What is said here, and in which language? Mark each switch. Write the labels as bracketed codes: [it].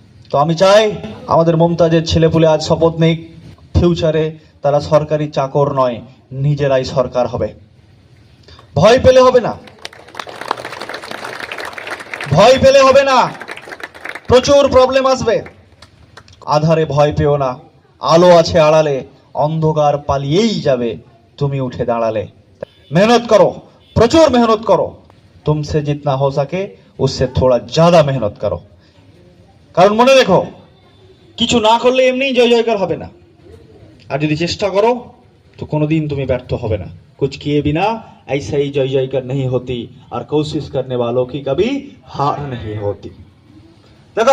[bn] তো আমি চাই আমাদের মমতাজের ছেলেপুলে আজ শপথ নিক, ফিউচারে তারা সরকারি চাকর নয়, নিজেরাই সরকার হবে। ভয় পেলে হবে না, ভয় পেলে হবে না, প্রচুর প্রবলেম আসবে। আধারে ভয় পেও না, আলো আছে আড়ালে, অন্ধকার পালিয়েই যাবে তুমি উঠে দাঁড়ালে। [hi] मेहनत करो, प्रचुर मेहनत करो, तुमसे जितना हो सके उससे थोड़ा ज्यादा मेहनत करो। [bn] কারণ মনে রেখো, কিছু না করলে এমনি জয় জয়কার হবে না, আর যদি চেষ্টা করো তো কোনোদিন তুমি ব্যর্থ হবে না। [hi] कुछ किए बिना ऐसा ही जय जयकार नहीं होती, और कोशिश करने वालों की कभी हार नहीं होती। देखो